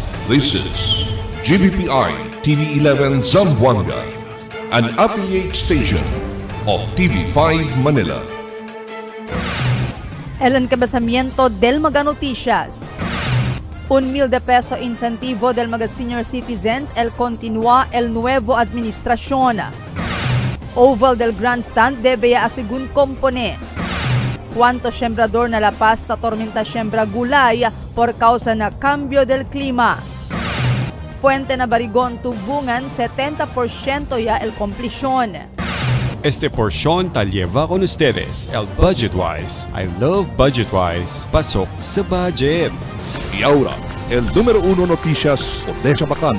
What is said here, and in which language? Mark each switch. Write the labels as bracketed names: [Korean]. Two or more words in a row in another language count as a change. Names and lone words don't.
[English] This is GBPI TV11 Zamboanga, an affiliate station of TV5 Manila. [Chavacano] El encabezamiento del Mga Noticias. 1,000 de peso incentivo del mga [English] senior citizens [Chavacano] el continúa el nuevo administración. Oval del Grandstand debe a según compone. Cuánto sembrador na La Paz ta tormenta siembra gulay por causa na cambio del clima. Fuente na Barigon Tubungan 70% ya el completion. Este porción ta lleva con ustedes el Budgetwise. [English] I love Budgetwise. [Filipino] Pasok sa budget. [Chavacano] Y ahora, el número 1 noticias Odessa Bacano.